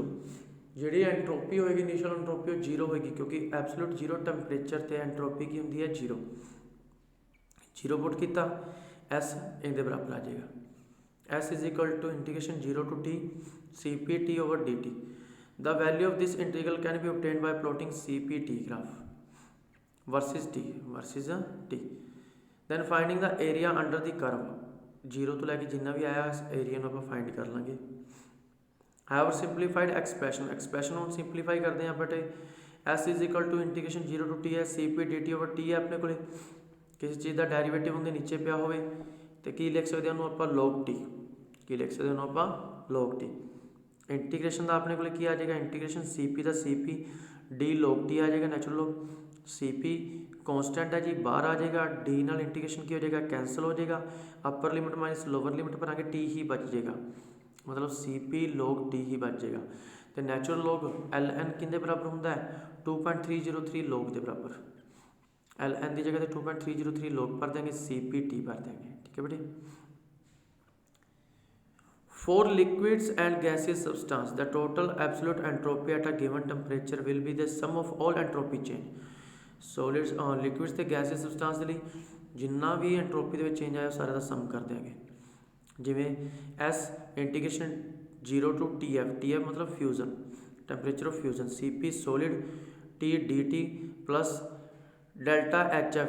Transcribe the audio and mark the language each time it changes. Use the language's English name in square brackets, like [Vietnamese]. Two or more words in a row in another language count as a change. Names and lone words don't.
[Punjabi] ਜਿਹੜੀ ਐਂਟਰੋਪੀ ਹੋਏਗੀ [English] initial entropy [Punjabi] ਉਹ ਜ਼ੀਰੋ ਹੋਏਗੀ, ਕਿਉਂਕਿ [English] absolute zero temperature [Punjabi] 'ਤੇ ਐਂਟਰੋਪੀ ਕੀ ਹੁੰਦੀ ਹੈ, ਜ਼ੀਰੋ। [English] zero put [Punjabi] ਕੀਤਾ, ਐਸ ਇਹਦੇ ਬਰਾਬਰ ਆ ਜਾਏਗਾ। [English] S is equal to integration zero to T CPT over dT. The value of this integral can be obtained by plotting CPT graph versus T versus T. Then finding the area under the curve। [Punjabi] ਜ਼ੀਰੋ ਤੋਂ ਲੈ ਕੇ ਜਿੰਨਾ ਵੀ ਆਇਆ ਇਸ ਏਰੀਆ ਨੂੰ ਆਪਾਂ ਫਾਈਂਡ ਕਰ ਲਾਂਗੇ। [English] However simplified expression [Punjabi] ਨੂੰ ਸਿੰਪਲੀਫਾਈ ਕਰਦੇ ਹਾਂ [English] but S is equal to integration zero to T ਹੈ CP dt over T [Punjabi] ਹੈ ਆਪਣੇ ਕੋਲੇ। ਕਿਸੇ ਚੀਜ਼ ਦਾ ਡੈਰੀਵੇਟਿਵ ਹੁੰਦੇ ਨੀਚੇ ਪਿਆ ਹੋਵੇ ਤੇ ਕੀ ਲਿਖ ਸਕਦੇ ਉਹਨੂੰ ਆਪਾਂ log t, ਕੀ ਲਿਖ ਸਕਦੇ ਉਹਨੂੰ ਆਪਾਂ log t। ਇੰਟੀਗ੍ਰੇਸ਼ਨ ਦਾ ਆਪਣੇ ਕੋਲ ਕੀ ਆ ਜਾਏਗਾ, [English] integration CP [Punjabi] ਦਾ [English] CP d log T [Punjabi] ਆ ਜਾਏਗਾ, [English] natural log. CP constant [Punjabi] ਹੈ ਜੀ, ਬਾਹਰ ਆ ਜਾਏਗਾ। ਡੀ ਨਾਲ ਇੰਟੀਗ੍ਰੇਸ਼ਨ ਕੀ ਹੋ ਜਾਏਗਾ, ਕੈਂਸਲ ਹੋ ਜਾਏਗਾ। [English] upper limit minus lower limit [Punjabi] ਭਰਾਂਗੇ, ਟੀ ਹੀ ਬਚ ਜਾਏਗਾ, ਮਤਲਬ [English] CP log T [Punjabi] ਹੀ ਬਚ ਜਾਏਗਾ। ਅਤੇ [English] natural log ln [Punjabi] ਕਿਹਦੇ ਬਰਾਬਰ ਹੁੰਦਾ ਹੈ, 2.303 ਲੋਗ ਦੇ ਬਰਾਬਰ। [English] ln [Punjabi] ਦੀ ਜਗ੍ਹਾ 'ਤੇ 2.303 ਲੋਗ ਭਰ ਦੇंगे, [English] CPT [Punjabi] ਭਰ ਦੇंगे। ਠੀਕ ਹੈ ਬੇਟੇ। [English] For liquids and gaseous substance, the total absolute entropy at a given temperature will be the sum of all entropy change। Solids liquids [Punjabi] ਤੇ [English] gaseous substance [Punjabi] ਦੇ ਲਈ ਜਿੰਨਾ ਵੀ ਐਂਟਰੋਪੀ ਦੇ ਵਿੱਚ ਚੇਂਜ ਆਇਆ ਸਾਰਾ ਦਾ ਸਮ ਕਰ ਦਿਆਂਗੇ। [English] ਜਿਵੇਂ S integration zero to TF ਮਤਲਬ fusion, temperature of fusion, CP solid T dT plus delta HF।